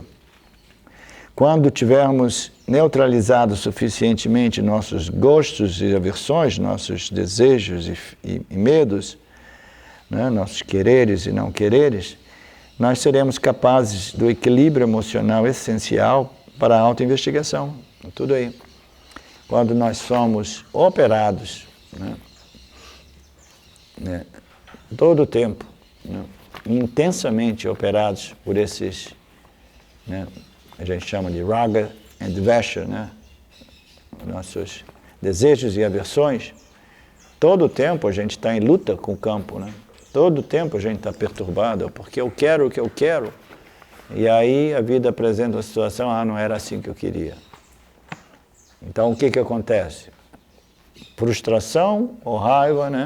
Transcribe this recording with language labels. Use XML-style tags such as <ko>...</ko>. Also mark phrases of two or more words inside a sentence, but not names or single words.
<pt>Quando tivermos neutralizado suficientemente nossos gostos e aversões, nossos desejos e medos, né, nossos quereres e não quereres, nós seremos capazes do equilíbrio emocional essencial para a autoinvestigação. Tudo aí. Quando nós somos operados, né, todo o tempo, né, intensamente operados por esses, né, a gente chama de raga and dvesha, né, nossos desejos e aversões, todo o tempo a gente está em luta com o campo, né? Todo o tempo a gente está perturbado, porque eu quero o que eu quero, e aí a vida apresenta uma situação, não era assim que eu queria. Então o que acontece? Frustração ou raiva, né?</pt>